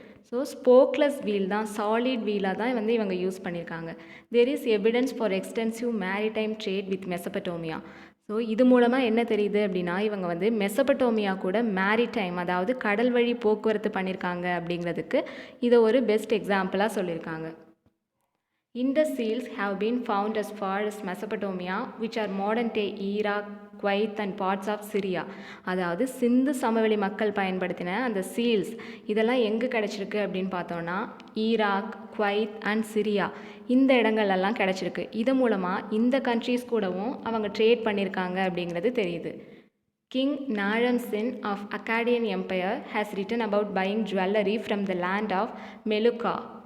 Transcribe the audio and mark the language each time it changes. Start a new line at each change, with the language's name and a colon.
Tamil: So ஸ்போக்லெஸ் wheel தான், solid வீலாக தான் வந்து இவங்க யூஸ் பண்ணியிருக்காங்க.
English: There is evidence for extensive maritime trade with Mesopotamia.
Tamil: So இது மூலமாக என்ன தெரியுது அப்படின்னா இவங்க வந்து மெசபடோமியா கூட மேரிடைம், அதாவது கடல் வழி போக்குவரத்து பண்ணியிருக்காங்க அப்படிங்கிறதுக்கு இதை ஒரு பெஸ்ட் எக்ஸாம்பிளாக சொல்லியிருக்காங்க.
English: Indus seals have been found as far as Mesopotamia, which are modern-day Iraq, Kuwait and parts of Syria.
Tamil: அதாவது சிந்து சமவெளி மக்கள் பயன்படுத்தின அந்த சீல்ஸ் இதெல்லாம் எங்கே கிடச்சிருக்கு அப்படின்னு பார்த்தோன்னா ஈராக், குவைத் அண்ட் சிரியா, இந்த இடங்கள்லாம் கிடச்சிருக்கு. இது மூலமாக இந்த கண்ட்ரீஸ் கூடவும் அவங்க ட்ரேட் பண்ணியிருக்காங்க அப்படிங்கிறது தெரியுது.
English: King Naramsin of Akkadian empire has written about buying jewellery from the land of Meluhha.